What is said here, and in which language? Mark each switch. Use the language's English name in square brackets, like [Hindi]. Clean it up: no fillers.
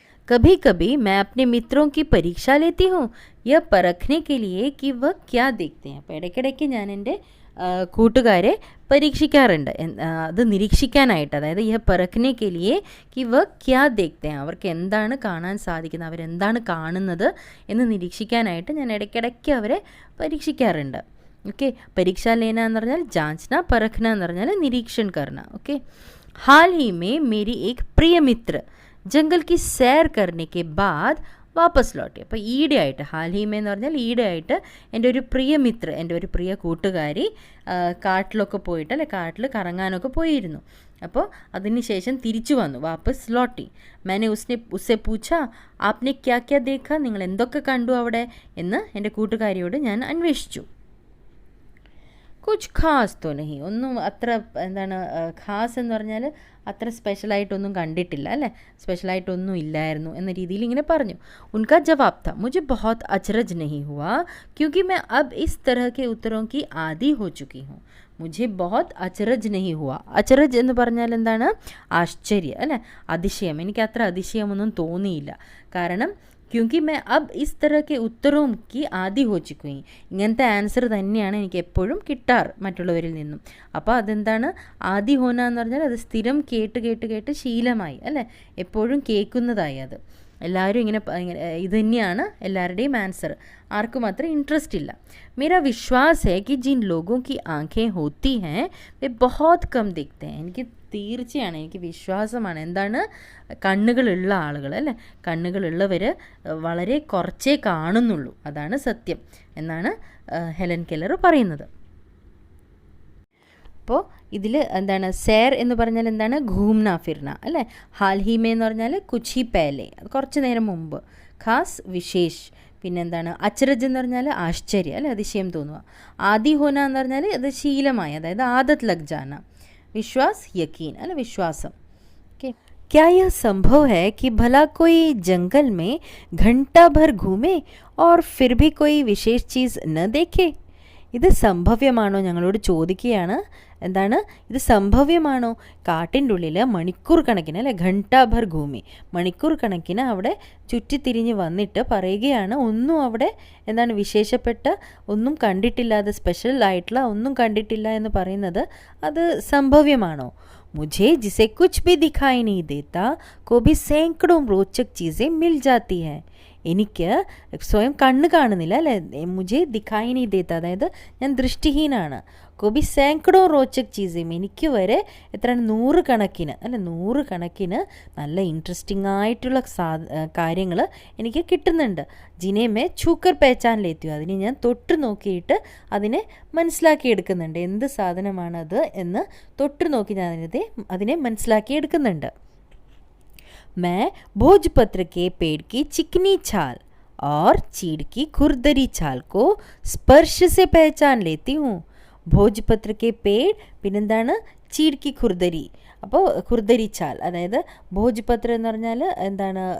[Hindi] कभी कभी मैं अपने मित्रों की परीक्षा लेती हूँ यह परखने के लिए कि वह क्या देखते हैं. [Malayalam] അപ്പോൾ ഇടയ്ക്കിടയ്ക്ക് ഞാൻ എൻ്റെ കൂട്ടുകാരെ പരീക്ഷിക്കാറുണ്ട്, അത് നിരീക്ഷിക്കാനായിട്ട്. അതായത് [Hindi] യഹ് പറഖ്നെ കെ ലിയേ കി വ ക്യാ ദേഖ്തേ ഹൈ, [Malayalam] അവർക്ക് എന്താണ് കാണാൻ സാധിക്കുന്നത്, അവരെന്താണ് കാണുന്നത് എന്ന് നിരീക്ഷിക്കാനായിട്ട് ഞാൻ ഇടയ്ക്കിടയ്ക്ക് അവരെ പരീക്ഷിക്കാറുണ്ട്. ഓക്കെ, പരീക്ഷ ലേന എന്ന് പറഞ്ഞാൽ ജാഞ്ചന, പറഖ്ന എന്ന് പറഞ്ഞാൽ നിരീക്ഷൺ കർണ. [Hindi] ഓക്കെ, हाल ही में मेरी एक प्रिय मित्र जंगल की सैर करने के बाद വാപ്പസ് ലോട്ടി. [Malayalam] അപ്പോൾ ഈടെ ആയിട്ട്, ഹാൽഹീമേ എന്ന് പറഞ്ഞാൽ ഈടെ ആയിട്ട് എൻ്റെ ഒരു പ്രിയ മിത്ര, എൻ്റെ ഒരു പ്രിയ കൂട്ടുകാരി കാട്ടിലൊക്കെ പോയിട്ട്, അല്ലെ കാട്ടിൽ കറങ്ങാനൊക്കെ പോയിരുന്നു. അപ്പോൾ അതിന് ശേഷം തിരിച്ചു വന്നു, വാപ്പസ് ലോട്ടി. [Hindi] मैंने ഉസ്സെ പൂച്ച ആപ്നെ ക്യാ ക്യാ ദേഖ, [Malayalam] നിങ്ങൾ എന്തൊക്കെ കണ്ടു അവിടെ എന്ന് എൻ്റെ കൂട്ടുകാരിയോട് ഞാൻ അന്വേഷിച്ചു. [Hindi] കുച്ച് ഖാസ് തോ നഹി, [Malayalam] ഒന്നും അത്ര എന്താണ് ഖാസ് എന്ന് പറഞ്ഞാൽ അത്ര സ്പെഷ്യലായിട്ടൊന്നും കണ്ടിട്ടില്ല, അല്ലേ, സ്പെഷ്യലായിട്ടൊന്നും ഇല്ലായിരുന്നു എന്ന രീതിയിൽ ഇങ്ങനെ പറഞ്ഞു. [Hindi] ഉൻകാ ജവാബ് था मुझे बहुत अचरज नहीं हुआ क्योंकि मैं अब इस तरह के उत्तरों की आदी हो चुकी हूँ. മുझे बहुत അച്ചറജ് നഹി ഹുവ. അച്ചറജ് [Malayalam] എന്ന് പറഞ്ഞാൽ എന്താണ്? ആശ്ചര്യം, അല്ലേ, അതിശയം. എനിക്ക് അത്ര അതിശയമൊന്നും തോന്നിയില്ല. കാരണം [Hindi] ക്യൂങ്കി മേ അബ് ഇസ് തരഹ കെ ഉത്തരവും കി ആദി ഹോ ചുക്കി, [Malayalam] ഇങ്ങനത്തെ ആൻസർ തന്നെയാണ് എനിക്ക് എപ്പോഴും കിട്ടാറ് മറ്റുള്ളവരിൽ നിന്നും. അപ്പോൾ അതെന്താണ് ആദി ഹോന എന്ന് പറഞ്ഞാൽ അത് സ്ഥിരം കേട്ട് കേട്ട് കേട്ട് ശീലമായി, അല്ലേ, എപ്പോഴും കേൾക്കുന്നതായി. അത് എല്ലാവരും ഇങ്ങനെ ഇത് തന്നെയാണ് എല്ലാവരുടെയും ആൻസർ. ആർക്കും അത്ര ഇൻട്രസ്റ്റ് ഇല്ല. [Hindi] मेरा विश्वास है कि जिन लोगों की आंखें होती हैं वे बहुत कम देखते हैं. [Malayalam] എനിക്ക് തീർച്ചയാണ്, എനിക്ക് വിശ്വാസമാണ്. എന്താണ്? കണ്ണുകളുള്ള ആളുകൾ, അല്ലേ, കണ്ണുകളുള്ളവർ വളരെ കുറച്ചേ കാണുന്നുള്ളൂ, അതാണ് സത്യം എന്നാണ് ഹെലൻ കെല്ലർ പറയുന്നത്. അപ്പോൾ ഇതിൽ എന്താണ് സേർ എന്ന് പറഞ്ഞാൽ എന്താണ്? ഘൂംന ഫിർന, അല്ലേ. ഹാൽഹീമേ എന്ന് പറഞ്ഞാൽ [Hindi] കുച്ചി പേലെ, [Malayalam] അത് കുറച്ച് നേരം മുമ്പ്. ഖാസ് വിശേഷ്, പിന്നെന്താണ് അച്ചരജ് എന്ന് പറഞ്ഞാൽ ആശ്ചര്യം, അല്ലെ, അതിശയം തോന്നുക. ആദി ഹോന എന്ന് പറഞ്ഞാൽ അത് ശീലമായി, അതായത് [Hindi] ആദത് ലഗ് ജാന. [Malayalam] വിശ്വാസ് യക്കീൻ, അല്ലെ, വിശ്വാസം. [Hindi] ഓക്കെ, क्या यह संभव है कि भला कोई जंगल में घंटा भर घूमे और फिर भी कोई विशेष चीज़ न देखे? [Malayalam] ഇത് സംഭവ്യമാണോ? ഞങ്ങളോട് ചോദിക്കുകയാണ്. എന്താണ് ഇത്? സംഭവ്യമാണോ? കാട്ടിൻ്റെ ഉള്ളിൽ മണിക്കൂർ കണക്കിന്, അല്ലെ, ഘണ്ടാഭർ ഭൂമി, മണിക്കൂർ കണക്കിന് അവിടെ ചുറ്റിത്തിരിഞ്ഞ് വന്നിട്ട് പറയുകയാണ് ഒന്നും അവിടെ എന്താണ് വിശേഷപ്പെട്ട ഒന്നും കണ്ടിട്ടില്ല, അത് സ്പെഷ്യൽ ആയിട്ടുള്ള ഒന്നും കണ്ടിട്ടില്ല എന്ന് പറയുന്നത് അത് സംഭവ്യമാണോ? [Hindi] मुझे जिसे कुछ भी दिखाई नहीं देता को भी सैकड़ों रोचक चीज़ें मिल जाती हैं. [Malayalam] എനിക്ക് സ്വയം കണ്ണ് കാണുന്നില്ല, അല്ലേ, [Hindi] മുझे ദിഖായി നീ ദേത്ത, [Malayalam] അതായത് ഞാൻ ദൃഷ്ടിഹീനാണ്. [Hindi] കോബി സേങ്കടോ റോച്ചക് ചീസയും, [Malayalam] എനിക്ക് വരെ എത്ര 100 കണക്കിന്, അല്ലെ, 100 കണക്കിന് നല്ല ഇൻട്രസ്റ്റിംഗ് ആയിട്ടുള്ള കാര്യങ്ങൾ എനിക്ക് കിട്ടുന്നുണ്ട്. [Hindi] ജിനേമേ ഛൂക്കർ പേച്ചാൻ ലേത്തിയോ, [Malayalam] അതിനെ ഞാൻ തൊട്ട് നോക്കിയിട്ട് അതിനെ മനസ്സിലാക്കിയെടുക്കുന്നുണ്ട്. എന്ത് സാധനമാണത് എന്ന് തൊട്ട് നോക്കി ഞാൻ അതിനെ മനസ്സിലാക്കിയെടുക്കുന്നുണ്ട്. [Hindi] मैं भोजपत्र के पेड़ की चिकनी छाल और चीड़ की खुरदरी छाल को स्पर्श से पहचान लेती हूँ. भोजपत्र के पेड़ [Malayalam] പിന്നെന്താണ്? [Hindi] ചീഡ് കി ഖുർദരി. [Malayalam] അപ്പോൾ ഖുർദരി ചാൽ, അതായത് ഭോജ്പത്ര എന്ന് പറഞ്ഞാൽ എന്താണ്?